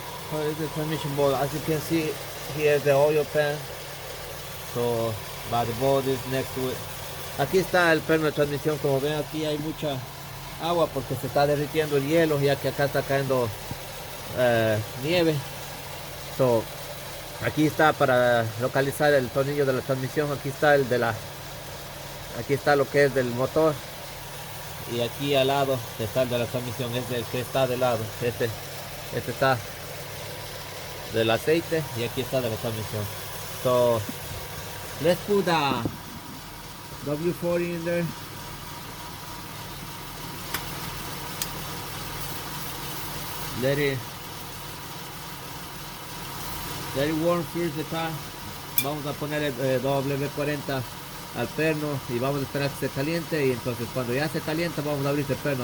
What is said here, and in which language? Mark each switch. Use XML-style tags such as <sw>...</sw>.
<en>Here's the transmission ball. As you can see, here's the oil pan. So, but the ball is next to it.</en> <es>Aquí está el perno de transmisión. Como ven, aquí hay mucha agua porque se está derritiendo el hielo, ya que acá está cayendo nieve. So, aquí está para localizar el tornillo de la transmisión. Aquí está el de aquí está lo que es del motor, y aquí al lado está el de la transmisión. Es el que está de lado. Este está del aceite y aquí está de la transmisión.</es> <en>So let's put the W40 in there. Let it warm first the car.</en> <es>Vamos a poner el W40 al perno y vamos a esperar que se caliente, y entonces cuando ya se calienta vamos a abrir el perno.</es>